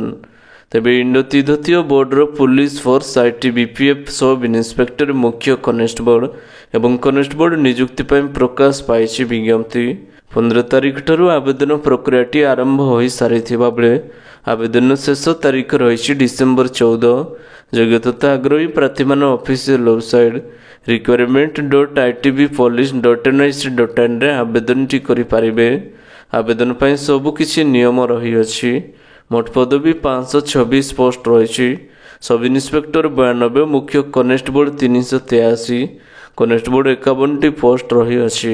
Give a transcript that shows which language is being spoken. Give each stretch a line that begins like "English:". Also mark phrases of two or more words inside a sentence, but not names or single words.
Odia: ତେବେ ଇଣ୍ଡୋ ତିବ୍ବତୀୟ ବୋର୍ଡର ପୁଲିସ ଫୋର୍ସ ITBPF
English: sub inspector,
Odia: ମୁଖ୍ୟ କନେଷ୍ଟବଳ ଏବଂ କନେଷ୍ଟବଳ ନିଯୁକ୍ତି ପାଇଁ ପ୍ରକାଶ ପାଇଛି ବିଜ୍ଞପ୍ତି। 15 ତାରିଖ ଠାରୁ ଆବେଦନ ପ୍ରକ୍ରିୟାଟି ଆରମ୍ଭ ହୋଇସାରିଥିବା ବେଳେ ଆବେଦନ ଶେଷ ତାରିଖ ରହିଛି ଡିସେମ୍ବର 14। ଯୋଗ୍ୟ ତଥା ଆଗ୍ରହୀ ପ୍ରାର୍ଥୀମାନେ
English: official website
Odia: requirement.itbpolice.nic.inରେ ଆବେଦନଟି କରିପାରିବେ। ଆବେଦନ ପାଇଁ ସବୁକିଛି ନିୟମ ରହିଅଛି। ମୋଟ ପଦବୀ 526 ପୋଷ୍ଟ ରହିଛି।
English: sub inspector
Odia: 92, ମୁଖ୍ୟ କନେଷ୍ଟବଳ 383, କନେଷ୍ଟବଳ 51ଟି ପୋଷ୍ଟ ରହିଅଛି।